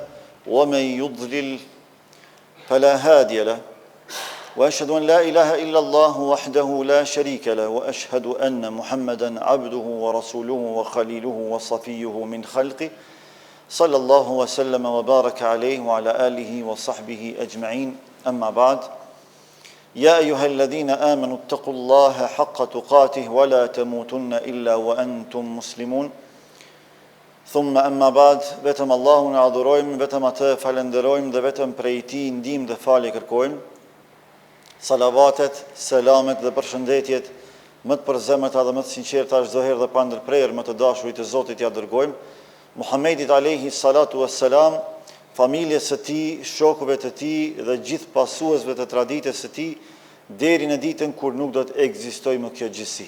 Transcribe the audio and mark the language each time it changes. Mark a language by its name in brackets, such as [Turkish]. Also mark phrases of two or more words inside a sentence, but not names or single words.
[Arabic] ومن يضلل فلا هادي له وأشهد أن لا إله إلا الله وحده لا شريك له وأشهد أن محمدا عبده ورسوله وخليله وصفيه من خلقه صلى الله وسلم وبارك عليه وعلى آله وصحبه أجمعين أما بعد يا أيها الذين آمنوا اتقوا الله حق تقاته ولا تموتن إلا وأنتم مسلمون ثم أما بعد [Albanian] vetëm Allahun e adhurojmë, vetëm atë falenderojmë dhe vetëm prej tij ndihmë dhe falje kërkojmë. Salavatet, selamet dhe përshëndetjet më të përzemëta dhe më të sinqerta çdo herë dhe pa ndërprerje më të dashurit të Zotit ja dërgojmë Muhammedit [Arabic] عليه الصلاة والسلام, [Albanian] familjes së tij, shokëve të tij dhe gjithë pasuesve të traditës së tij deri në ditën kur nuk do të ekzistojë më kjo gjësi.